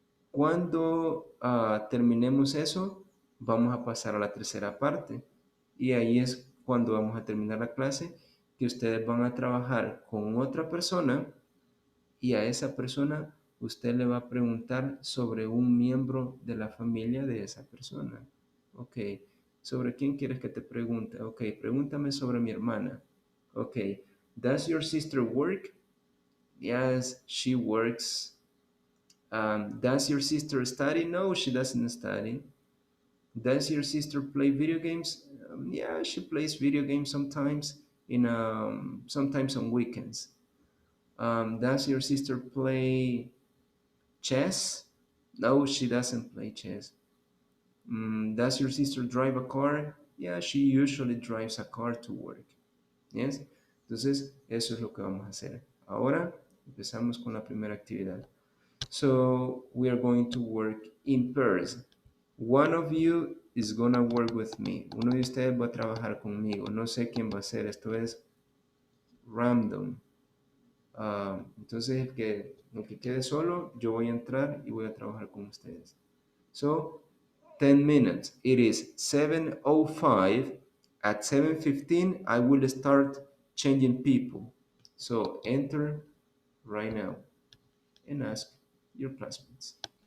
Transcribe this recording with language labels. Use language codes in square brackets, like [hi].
[es] Cuando terminemos eso, vamos a pasar a la tercera parte y ahí es cuando vamos a terminar la clase, que ustedes van a trabajar con otra persona y a esa persona usted le va a preguntar sobre un miembro de la familia de esa persona. Ok, ¿sobre quién quieres que te pregunte? Ok, pregúntame sobre mi hermana. [en] Ok, does your sister work? Yes, she works. Does your sister study? No, she doesn't study. Does your sister play video games? Yeah, she plays video games sometimes, sometimes on weekends. Does your sister play chess? No, she doesn't play chess. Does your sister drive a car? Yeah, she usually drives a car to work. Yes. [es] Entonces, eso es lo que vamos a hacer. Ahora empezamos con la primera actividad. [en] So we are going to work in pairs. One of you is gonna work with me. [es] Uno de ustedes va a trabajar conmigo. No sé quién va a ser. Esto es random. Entonces, el que quede solo, yo voy a entrar y voy a trabajar con ustedes. [en] So, 10 minutes. It is 7:05. At 7:15, I will start changing people. So, enter right now and ask your classmates.